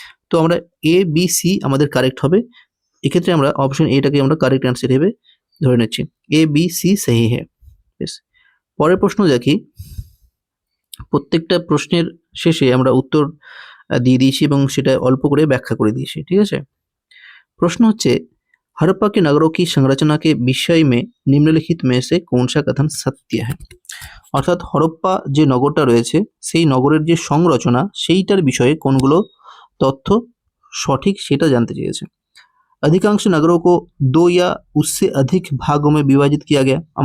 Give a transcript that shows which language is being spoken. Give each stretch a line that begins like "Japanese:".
Bangla: তো আমরা A B C আমাদের কারেক্ট হবে। এক্ষেত্রে আমরা অপশন এটাকে আমরা কারেক্ট অ্যান্সার হিসেবে ধরে নিচ্ছি। এ বি সি সহি হ্যাঁ। বেশ, পরের প্রশ্ন দেখি। প্রত্যেকটা প্রশ্নের শেষে আমরা উত্তর দিয়ে দিয়েছি এবং সেটা অল্প করে ব্যাখ্যা করে দিয়েছি, ঠিক আছে। প্রশ্ন হচ্ছে
Hindi: हड़प्पा के नगरों की संरचना के विषय में निम्नलिखित में से कौन सा कथन सत्य है।
Bangla: অর্থাৎ হরপ্পা যে নগরটা রয়েছে সেই নগরের যে সংরচনা সেইটার বিষয়ে কোনগুলো তথ্য সঠিক সেটা জানতে চেয়েছে।
Hindi: अधिकांश नगरों को 2 या उससे अधिक भागों में विभाजित किया गया।